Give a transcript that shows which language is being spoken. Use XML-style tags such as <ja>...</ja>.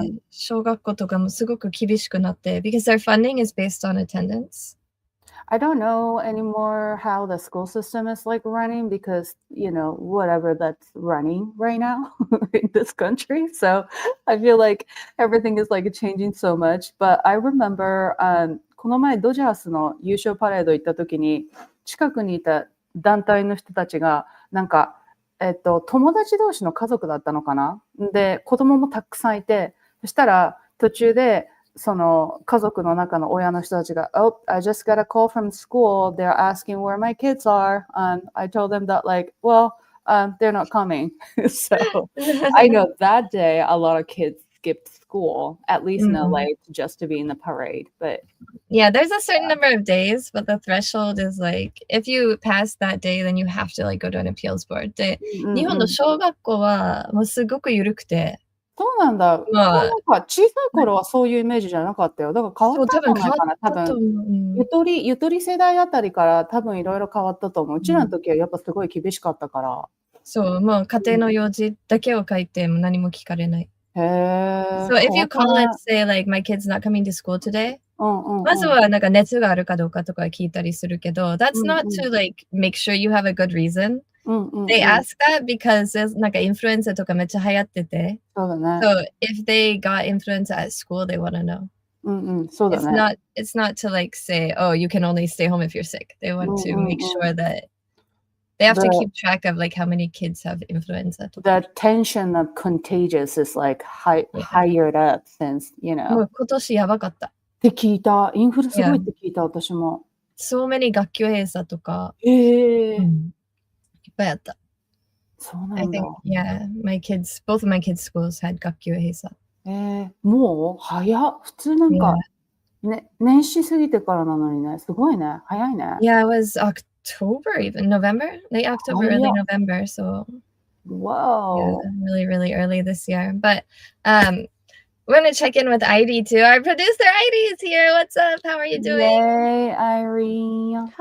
<ja>小学校とかもすごく厳しくなって、</ja> <en>because their funding is based on attendance. I don't know anymore how the school system is like running because, whatever that's running right now in this country. So I feel like everything is like changing so much.</en> <ja>But I remember, この前ドジャースの優勝パレード行った時に、近くにいた団体の人たちが、なんか、友達同士の家族だったのかな？で、子供もたくさんいて、そしたら途中で、その家族の中の親の人たちが</ja> <en>Oh, I just got a call from school. They're asking where my kids are. I told them that like, well, they're not coming. So I know that day a lot of kids skipped school, at least in LA, just to be in the parade. But yeah, there's a certain number of days, but the threshold is like, if you pass that day, then you have to like go to an appeals board.</en> <ja>で、日本の小学校はもうすごく緩くて。そうなんだ。なんか小さい頃はそういうイメージじゃなかったよ。だから変わったんじゃないかな。多分、ゆとり世代あたりから多分いろいろ変わったと思う。うちらの時はやっぱすごい厳しかったから。そう、もう家庭の用事だけを書いても何も聞かれない。</ja> <en>So if you call and say like, my kid's not coming to school today,</en> <ja>まずはなんか熱があるかどうかとか聞いたりするけど、</ja> <en>that's not to like make sure you have a good reason. They ask that because there's</en> <ja>なんかインフルエンザとかめっちゃ流行ってて。そうだね。</ja> <en>So if they got influenza at school, they want to know.</en> <ja>そうだね。</ja> <en>It's not to like say, oh, you can only stay home if you're sick. They want to make sure that they have to keep track of like how many kids have influenza. The tension of contagious is like higher up since,</en> <ja>もう今年やばかった。って聞いた。インフルすごいって聞いた、私も。</ja> <en>So many 学級閉鎖とか。</en> <ja>いっぱいあった。そうなんだ。</ja> <en>Yeah, both of my kids' schools had 学級閉鎖。</en> <ja>もう早っ。普通なんか、年始過ぎてからなのにね。すごいね。早いね。</ja> <en>Yeah, it was October even, November? Late October, early November, so. Whoa. Yeah, really, really early this year. But we're going to check in with Airi too. Our producer Airi is here. What's up? How are you doing? Yay, Airi.</en>